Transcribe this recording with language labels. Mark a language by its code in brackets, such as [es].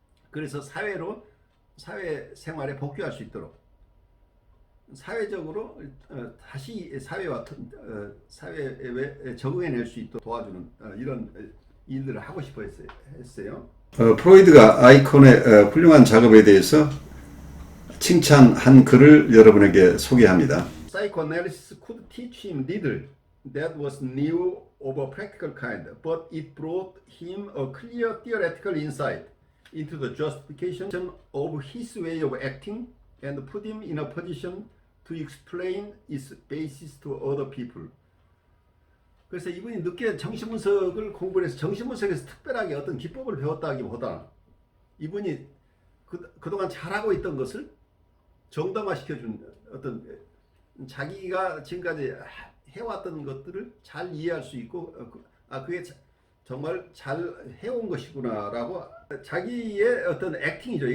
[ko] 그래서 사회 생활에 복귀할 수 있도록 사회적으로 다시 사회에 적응해낼 수 있도록 도와주는 이런 일들을 하고 싶어 했어요. 프로이드가 아이콘의 훌륭한 작업에 대해서 칭찬한 글을 여러분에게 소개합니다. [en] Psychoanalysis could teach him little that was new of a practical kind, but it brought him a clear theoretical insight into the justification of his way of acting and put him in a position to explain its basis to other people. [ko] 그래서 이분이 늦게 정신분석을 공부를 해서 정신분석에서 특별하게 어떤 기법을 배웠다기보다 이분이 그동안 잘하고 있던 것을 정당화시켜준 어떤 자기가 지금까지 해왔던 것들을 잘 이해할 수 있고 그게 정말 잘 해온 것이구나라고 자기의 어떤 액팅이죠.